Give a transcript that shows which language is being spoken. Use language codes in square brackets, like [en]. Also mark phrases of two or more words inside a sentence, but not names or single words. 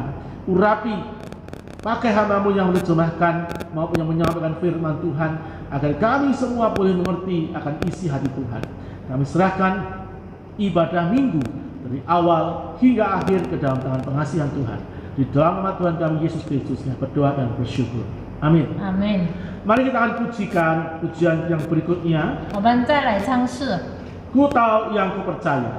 [id] Urapi, pakai hamba-Mu yang menerjemahkan maupun yang menyampaikan firman Tuhan, agar kami semua boleh mengerti akan isi hati Tuhan. Kami serahkan ibadah minggu dari awal hingga akhir ke dalam tangan pengasihan Tuhan. Di dalam nama Tuhan kami Yesus Kristus yang berdoa dan bersyukur. Amin. Amin. Mari kita akan pujikan pujian yang berikutnya. [zh] 我们再来唱诗， [id] Ku tahu yang ku percaya.